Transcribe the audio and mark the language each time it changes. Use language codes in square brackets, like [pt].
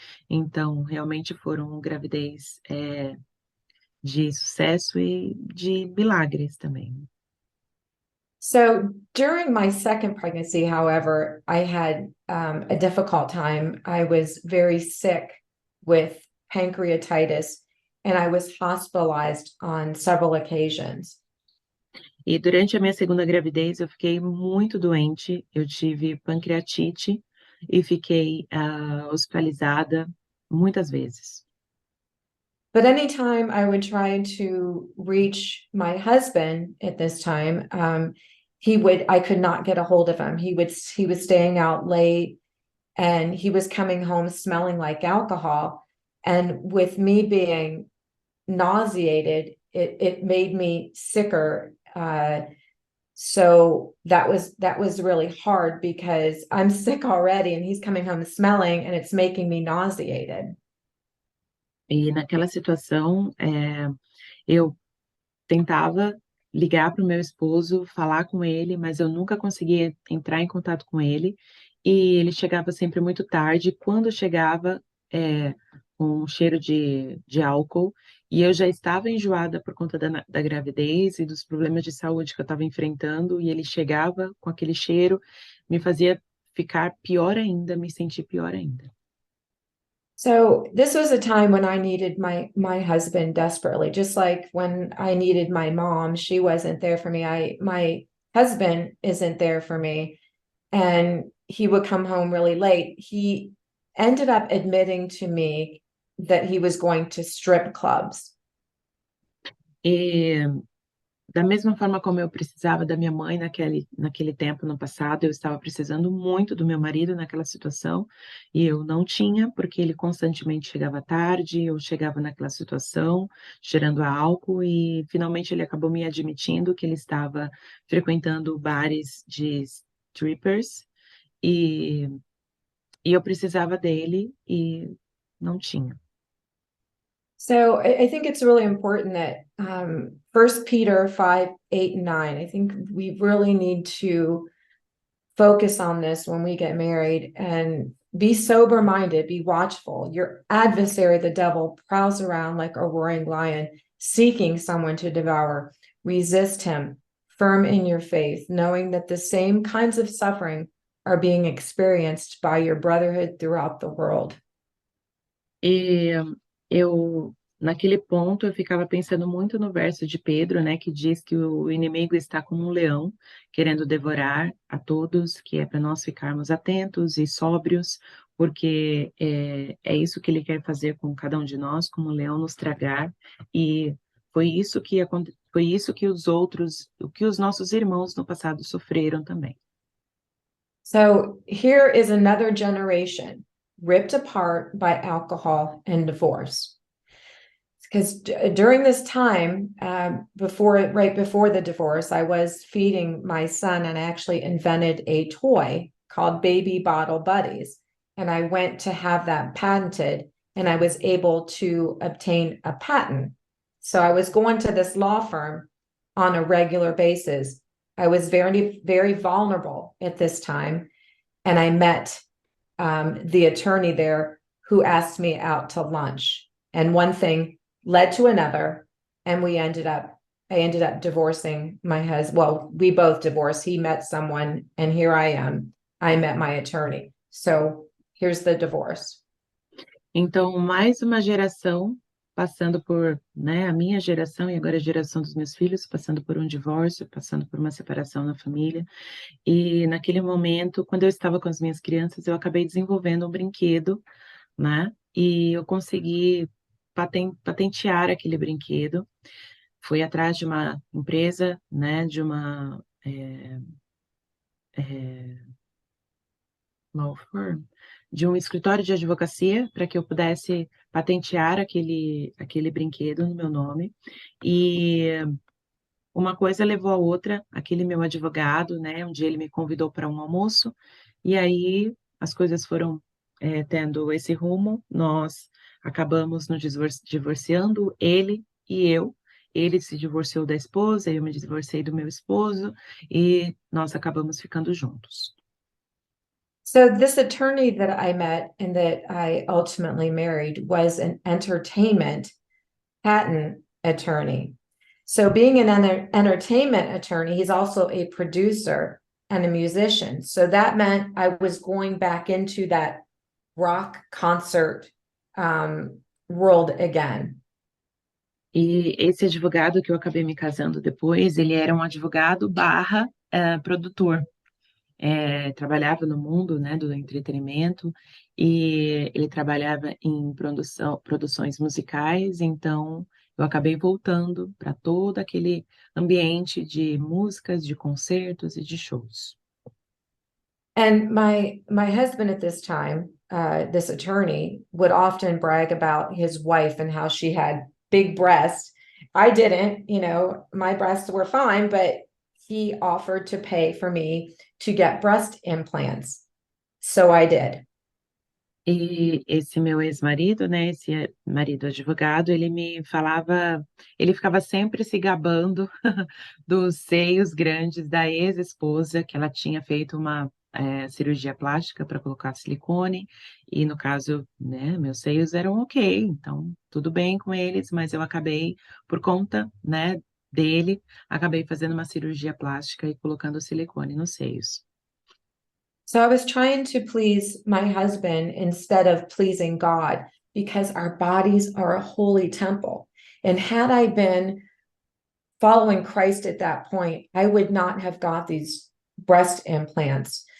[pt] Então, realmente foram gravidez de sucesso e de milagres também. [en] So during my second pregnancy, however, I had a difficult time. I was very sick with pancreatitis, and I was hospitalized on several occasions. [pt] E durante a minha segunda gravidez, eu fiquei muito doente, eu tive pancreatite e fiquei hospitalizada muitas vezes. [en] But anytime I would try to reach my husband at this time, I could not get a hold of him. He was staying out late, and he was coming home smelling like alcohol. And with me being nauseated, it made me sicker. So that was really hard because I'm sick already, and he's coming home smelling, and it's making me nauseated. [pt] E naquela situação, eu tentava ligar para o meu esposo, falar com ele, mas eu nunca conseguia entrar em contato com ele, e ele chegava sempre muito tarde. Quando chegava, com um cheiro de álcool, e eu já estava enjoada por conta da gravidez e dos problemas de saúde que eu estava enfrentando, e ele chegava com aquele cheiro, me fazia ficar pior ainda, me sentir pior ainda. [en] So this was a time when I needed my husband desperately, just like when I needed my mom. She wasn't there for me. My husband isn't there for me, and he would come home really late. He ended up admitting to me that he was going to strip clubs. [pt] E da mesma forma como eu precisava da minha mãe naquele tempo, no passado, eu estava precisando muito do meu marido naquela situação, e eu não tinha, porque ele constantemente chegava tarde, eu chegava naquela situação, cheirando a álcool, e finalmente ele acabou me admitindo que ele estava frequentando bares de strippers, e eu precisava dele, e não tinha. [en] So I think it's really important that 1 Peter 5, 8, and 9, I think we really need to focus on this when we get married, and be sober-minded, be watchful. Your adversary, the devil, prowls around like a roaring lion, seeking someone to devour. Resist him, firm in your faith, knowing that the same kinds of suffering are being experienced by your brotherhood throughout the world. [pt] E naquele ponto, eu ficava pensando muito no verso de Pedro, né, que diz que o inimigo está como um leão, querendo devorar a todos, que é para nós ficarmos atentos e sóbrios, porque é isso que ele quer fazer com cada um de nós, como um leão nos tragar, e foi isso que os nossos irmãos no passado sofreram também. [en] So here is another generation ripped apart by alcohol and divorce. Because during this time, right before the divorce, I was feeding my son, and I actually invented a toy called Baby Bottle Buddies. And I went to have that patented, and I was able to obtain a patent. So I was going to this law firm on a regular basis. I was very, very vulnerable at this time. And I met the attorney there, who asked me out to lunch. And one thing led to another, and I ended up divorcing my husband. Well, we both divorced. He met someone, and here I am. I met my attorney. So here's the divorce. [pt] Então, mais uma geração passando por, né, a minha geração e agora a geração dos meus filhos, passando por um divórcio, passando por uma separação na família. E naquele momento, quando eu estava com as minhas crianças, eu acabei desenvolvendo um brinquedo, né? E eu consegui patentear aquele brinquedo. Fui atrás de uma empresa, né, de uma law firm, de um escritório de advocacia para que eu pudesse patentear aquele brinquedo no meu nome. E uma coisa levou a outra, aquele meu advogado, né, um dia ele me convidou para um almoço, e aí as coisas foram tendo esse rumo, nós acabamos nos divorciando, ele e eu. Ele se divorciou da esposa, eu me divorciei do meu esposo, e nós acabamos ficando juntos. [en] So this attorney that I met and that I ultimately married was an entertainment patent attorney. So being an entertainment attorney, he's also a producer and a musician. So that meant I was going back into that rock concert world again. [pt] E esse advogado que eu acabei me casando depois, ele era um advogado barra produtor. Trabalhava no mundo, né, do entretenimento, e ele trabalhava em produções musicais, então eu acabei voltando para todo aquele ambiente de músicas, de concertos e de shows. [en] And my husband at this time, this attorney, would often brag about his wife and how she had big breasts. I didn't, my breasts were fine, but he offered to pay for me to get breast implants. So I did. [pt] E esse meu ex-marido, né, esse marido advogado, ele ficava sempre se gabando dos seios grandes da ex-esposa, que ela tinha feito uma cirurgia plástica para colocar silicone, e no caso, né, meus seios eram ok, então tudo bem com eles, mas eu acabei, por conta, né, dele, acabei fazendo uma cirurgia plástica e colocando silicone nos seios. [en] So I was trying to please my husband instead of pleasing God, because our bodies are a holy temple. And had I been following Christ at that point, I would not have got these breast implants.